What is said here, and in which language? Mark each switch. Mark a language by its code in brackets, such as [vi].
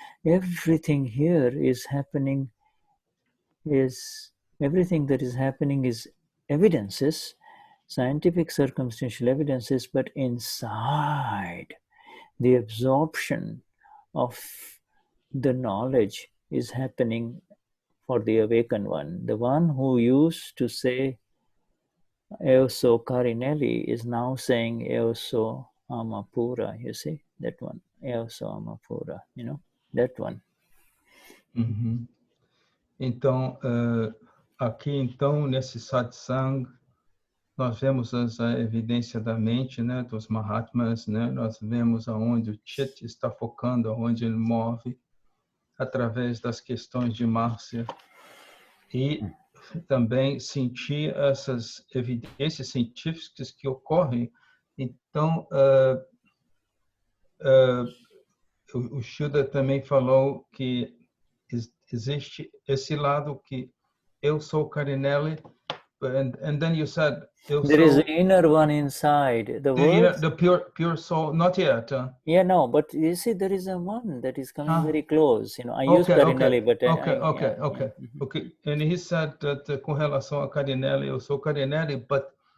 [en] Everything here is happening, everything that is happening is evidences, scientific circumstantial evidences, but inside the absorption of the knowledge is happening for the awakened one. The one who used to say Eoso Carinelli is now saying Eoso Amapura, you see, that one, Eoso Amapura, that one. [pt] Então, aqui então, nesse satsang, nós vemos a evidência da mente, né, dos Mahatmas, né? Nós vemos aonde o Chit está focando, aonde ele move, através das questões de Márcia. E também sentir essas evidências científicas que ocorrem. Então, o Shuddha também falou que existe esse lado que eu sou Carinelli, [en] and then you said there is the inner one inside. The pure soul, not yet. Yeah, no, but you see, there is a one that is coming very close. You know, I use Carinelli, but okay. And he said that [pt] com relação a Carinelli, eu sou Carinelli, [en] but